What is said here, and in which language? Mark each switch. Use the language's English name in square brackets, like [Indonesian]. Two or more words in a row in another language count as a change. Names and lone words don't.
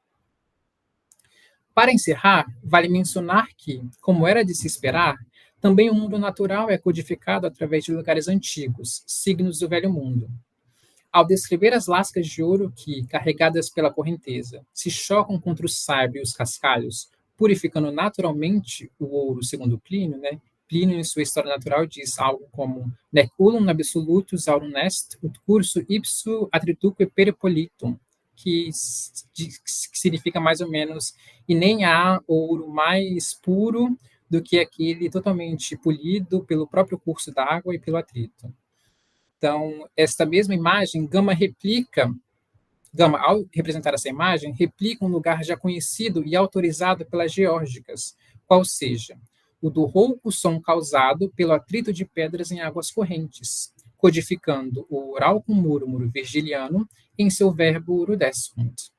[Portuguese] Para encerrar, vale mencionar que, como era de se esperar, também o mundo natural é codificado através de lugares antigos, signos do Velho Mundo. Ao descrever as lascas de ouro que, carregadas pela correnteza, se chocam contra o saibo e os cascalhos, purificando naturalmente o ouro, segundo Plínio, né? Plínio, em sua História Natural, diz algo como [Latin] nec ullum absolutus aurum est, ut cursu ipsu atrituque peripolitum, [Portuguese] que significa mais ou menos, e nem há ouro mais puro do que aquele totalmente polido pelo próprio curso da água e pelo atrito. Então, esta mesma imagem, Gama, ao representar essa imagem, replica um lugar já conhecido e autorizado pelas geórgicas, qual seja, o do rouco som causado pelo atrito de pedras em águas correntes, codificando o oral com múrmuro virgiliano em seu verbo rudescunt.